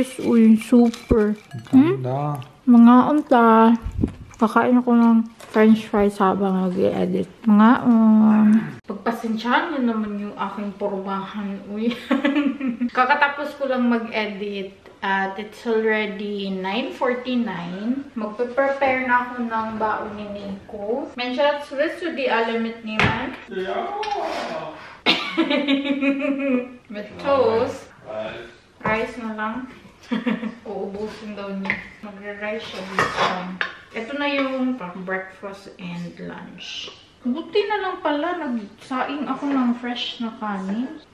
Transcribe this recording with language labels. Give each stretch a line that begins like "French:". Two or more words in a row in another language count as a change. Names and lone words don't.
Filipino: Uy, super. Ganda. Mga unta. Kakain ako ng
English: French fries
Filipino: habang nag-i-edit. Mga pagpasensyahan niyo naman yung aking pormahan. Uy. Kakatapos ko lang mag-edit.
English: At it's already 9:49. Magpe-prepare na ako ng baon ni Nico.
German: Mein Schatz, willst du die alle mitnehmen? Ja. Mit Toast.
Filipino: Rice na lang. Uubusin daw niya. Magra-rice siya dito. Ito na yung
English: breakfast and lunch.
Filipino: Buti na lang pala. Nagsaing ako ng fresh na kanin.